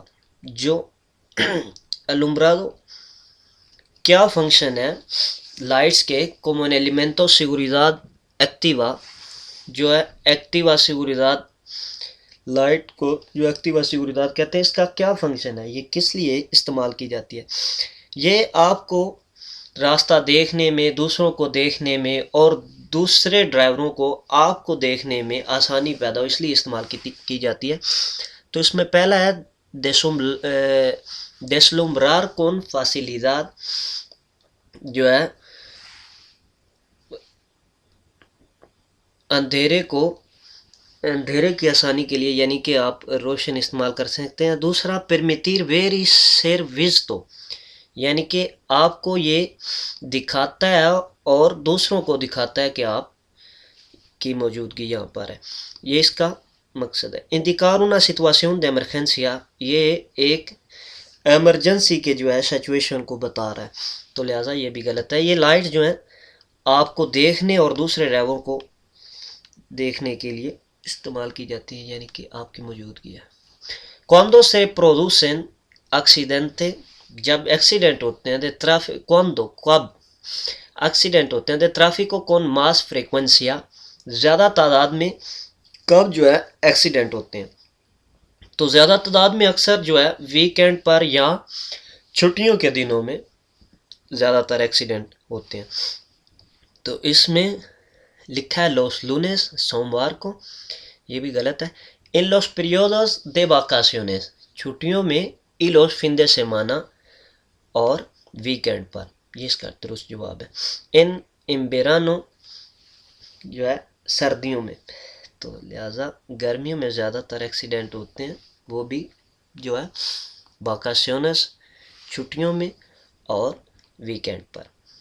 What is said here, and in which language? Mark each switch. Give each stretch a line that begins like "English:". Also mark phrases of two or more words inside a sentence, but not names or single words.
Hindi: जो alumbrado क्या फंक्शन है लाइट्स के
Spanish: como un elemento seguridad activa,
Hindi: जो है
Spanish: activa seguridad,
Hindi: लाइट को जो
Spanish: activa seguridad
Hindi: कहते हैं, इसका क्या फंक्शन है, ये किस लिए इस्तेमाल की जाती है? ये आपको रास्ता देखने में, दूसरों को देखने में और दूसरे ड्राइवरों को आपको देखने में आसानी पैदा हो इसलिए इस्तेमाल की जाती है। तो इसमें पहला है
Spanish: deslumbrar con facilidad,
Hindi: जो है अंधेरे की आसानी के लिए, यानी कि आप रोशन इस्तेमाल कर सकते हैं।
Spanish: दूसरा परमिtir ver y ser visto,
Hindi: यानी कि आपको ये दिखाता है और दूसरों को दिखाता है कि आप की मौजूदगी यहाँ पर है, ये इसका मकसद है।
Spanish: indicar una situación de emergencia,
Hindi: ये एक एमरजेंसी के जो है सिचुएशन को बता रहा है, तो लिहाजा ये भी गलत है। ये लाइट जो है आपको देखने और दूसरे ड्राइवर को देखने के लिए इस्तेमाल की जाती है, यानी कि आपकी मौजूदगी है।
Spanish: Cuando se producen accidentes,
Hindi: जब एक्सीडेंट होते हैं,
Spanish: de tráfico, cuando,
Hindi: कब एक्सीडेंट होते हैं,
Spanish: de tráfico con más frecuencia,
Hindi: ज़्यादा तादाद में कब जो है एक्सीडेंट होते हैं? तो ज़्यादा तादाद में अक्सर जो है वीकेंड पर या छुट्टियों के दिनों में ज़्यादातर एक्सीडेंट होते हैं। तो इसमें लिखा है
Spanish: los lunes,
Hindi: सोमवार को, ये भी गलत है।
Spanish: en los periodos de vacaciones,
Hindi: छुट्टियों में,
Spanish: y los fin de semana,
Hindi: और वीकेंड पर, ये इसका दुरुस्त जवाब है।
Spanish: en verano,
Hindi: जो है सर्दियों में, तो लिहाजा गर्मियों में ज़्यादातर एक्सीडेंट होते हैं, वो भी जो है वाकाशनस, छुट्टियों में और वीकेंड पर।